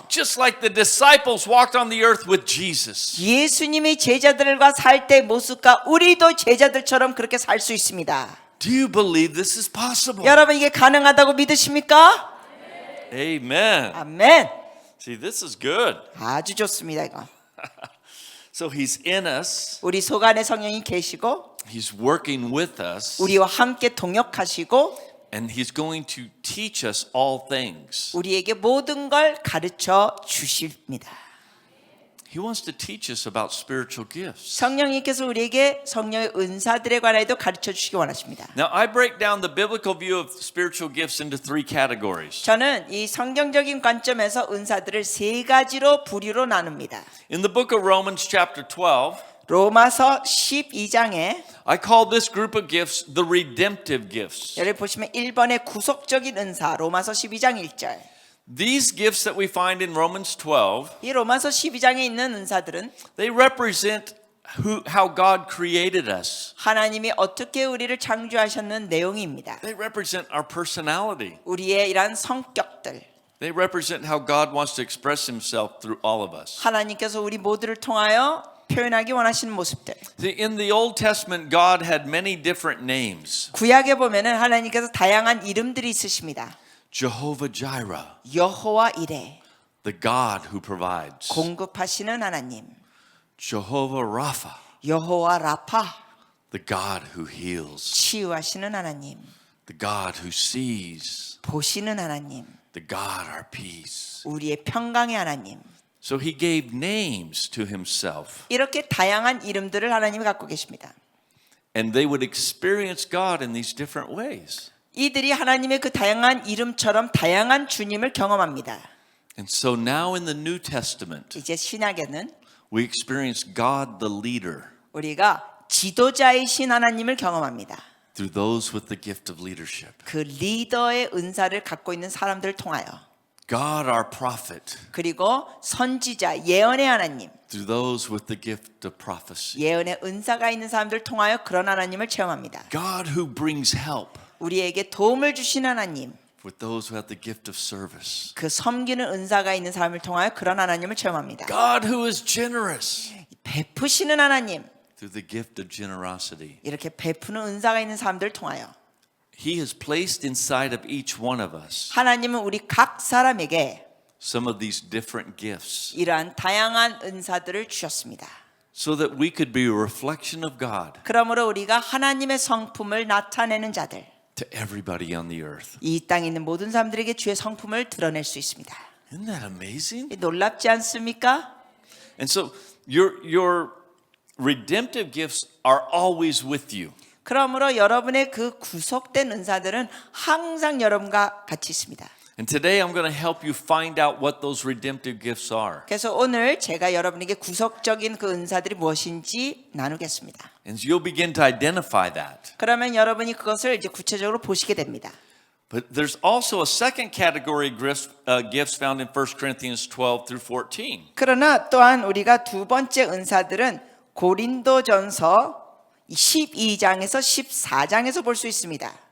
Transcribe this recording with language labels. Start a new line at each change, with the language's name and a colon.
English: just like the disciples walked on the earth with Jesus.
Korean: 예수님이 제자들과 살 때 모습과 우리도 제자들처럼 그렇게 살 수 있습니다.
English: Do you believe this is possible?
Korean: 여러분 이게 가능하다고 믿으십니까?
English: Amen.
Korean: 아멘.
English: See, this is good.
Korean: 아주 좋습니다 이거.
English: So he's in us.
Korean: 우리 속 안에 성령이 계시고
English: He's working with us.
Korean: 우리와 함께 동역하시고
English: And he's going to teach us all things.
Korean: 우리에게 모든 걸 가르쳐 주십니다.
English: He wants to teach us about spiritual gifts.
Korean: 성령님께서 우리에게 성령의 은사들에 관해도 가르쳐 주시기 원하십니다.
English: Now, I break down the biblical view of spiritual gifts into three categories.
Korean: 저는 이 성경적인 관점에서 은사들을 세 가지로 부류로 나눕니다.
English: In the book of Romans chapter 12,
Korean: 로마서 12장에
English: I call this group of gifts the redemptive gifts.
Korean: 여기 보시면 1번의 구속적인 은사, 로마서 12장 1절.
English: These gifts that we find in Romans 12,
Korean: 이 로마서 12장에 있는 은사들은
English: they represent how God created us.
Korean: 하나님이 어떻게 우리를 창조하셨는 내용입니다.
English: They represent our personality.
Korean: 우리의 이러한 성격들,
English: They represent how God wants to express himself through all of us.
Korean: 하나님께서 우리 모두를 통하여 표현하기 원하시는 모습들.
English: See, in the Old Testament, God had many different names.
Korean: 구약에 보면은 하나님께서 다양한 이름들이 있으십니다.
English: Jehovah Jireh,
Korean: 여호와 이레,
English: the God who provides.
Korean: 공급하시는 하나님.
English: Jehovah Rapha,
Korean: 여호와 라파,
English: the God who heals.
Korean: 치유하시는 하나님.
English: The God who sees.
Korean: 보시는 하나님.
English: The God our peace.
Korean: 우리의 평강의 하나님.
English: So he gave names to himself.
Korean: 이렇게 다양한 이름들을 하나님이 갖고 계십니다.
English: And they would experience God in these different ways.
Korean: 이들이 하나님의 그 다양한 이름처럼 다양한 주님을 경험합니다.
English: And so now in the New Testament,
Korean: 이제 신약에는
English: we experience God the leader
Korean: 우리가 지도자이신 하나님을 경험합니다.
English: through those with the gift of leadership.
Korean: 그 리더의 은사를 갖고 있는 사람들을 통하여
English: God our prophet
Korean: 그리고 선지자 예언의 하나님
English: through those with the gift of prophecy.
Korean: 예언의 은사가 있는 사람들을 통하여 그런 하나님을 체험합니다.
English: God who brings help
Korean: 우리에게 도움을 주신 하나님
English: with those who have the gift of service.
Korean: 그 섬기는 은사가 있는 사람을 통하여 그런 하나님을 체험합니다.
English: God who is generous
Korean: 베푸시는 하나님
English: through the gift of generosity.
Korean: 이렇게 베푸는 은사가 있는 사람들을 통하여
English: He has placed inside of each one of us
Korean: 하나님은 우리 각 사람에게
English: some of these different gifts
Korean: 이러한 다양한 은사들을 주셨습니다.
English: so that we could be a reflection of God
Korean: 그러므로 우리가 하나님의 성품을 나타내는 자들
English: to everybody on the earth.
Korean: 이 땅에 있는 모든 사람들에게 주의 성품을 드러낼 수 있습니다.
English: Isn't that amazing?
Korean: 놀랍지 않습니까?
English: And so your redemptive gifts are always with you.
Korean: 그러므로 여러분의 그 구속된 은사들은 항상 여러분과 같이 있습니다.
English: And today I'm going to help you find out what those redemptive gifts are.
Korean: 그래서 오늘 제가 여러분에게 구속적인 그 은사들이 무엇인지 나누겠습니다.
English: And you'll begin to identify that.
Korean: 그러면 여러분이 그것을 이제 구체적으로 보시게 됩니다.
English: But there's also a second category of gifts found in 1 Corinthians 12 through 14.
Korean: 그러나 또한 우리가 두 번째 은사들은 고린도전서 12장에서 14장에서 볼 수 있습니다.